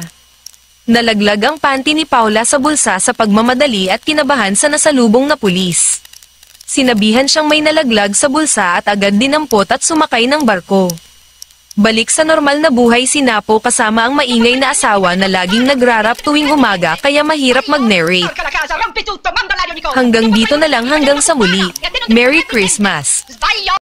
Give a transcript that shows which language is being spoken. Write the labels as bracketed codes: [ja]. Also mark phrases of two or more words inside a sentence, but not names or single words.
[tl] Nalaglag ang panty ni Paula sa bulsa sa pagmamadali at kinabahan sa nasalubong na pulis. Sinabihan siyang may nalaglag sa bulsa at agad dinampot at sumakay ng barko. Balik sa normal na buhay si Napo kasama ang maingay na asawa na laging nagrarap tuwing umaga kaya mahirap mag-narrate. [it] Porca la casa, rompi tutto, manda l'aria ogni cosa. [tl] Hanggang dito na lang hanggang sa muli. [en] Merry Christmas! [it] Sbaglio!